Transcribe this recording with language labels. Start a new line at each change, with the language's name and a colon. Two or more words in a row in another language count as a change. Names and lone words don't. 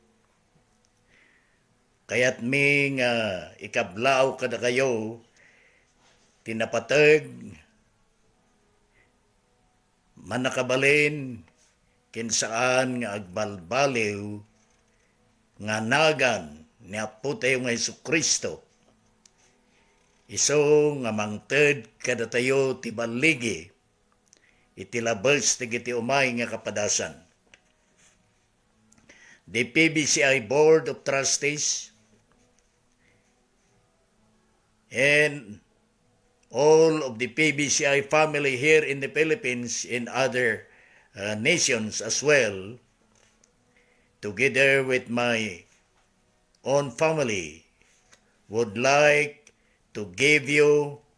Iloko: Kayat mi nga ikablaw kada kayo tinapateg manakabalin kinsaan nga agbalbaliw nga nagan ni Apo tayo nga Jesucristo. Iso nga mangted kada tayo ti baligi itilabas ti giti umay nga kapadasan.
English: The PBCI Board of Trustees and all of the PBCI family here in the Philippines and other nations as well, together with my own family, would like to give you